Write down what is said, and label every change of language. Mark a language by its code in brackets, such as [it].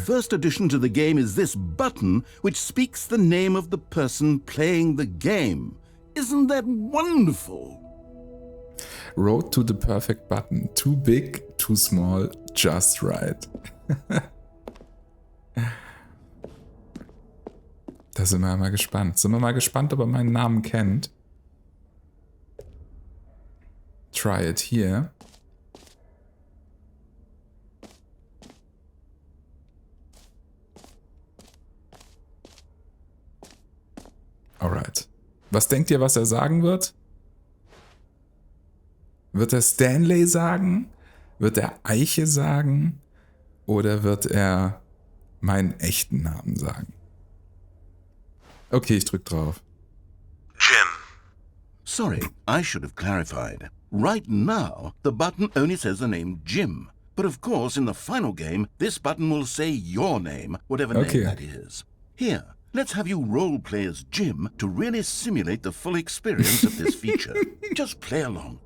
[en] first addition to the game is this button which speaks the name of the person playing the game. Isn't that wonderful? Road to the perfect button. Too big, too small, just right. [de] Da sind wir mal gespannt. Sind wir mal gespannt, ob er meinen Namen kennt. [en] Try it here. Alright. [de] Was denkt ihr, was er sagen wird? Wird er Stanley sagen? Wird er Eiche sagen? Oder wird er meinen echten Namen sagen? Okay, ich drück drauf. [en] Jim, Sorry, I should have clarified. Right now, the button only says the name Jim. But of course, in the final game, this button will say your name, whatever name that is. Here, let's have you role-play as Jim to really simulate the full experience of this feature. Just play along.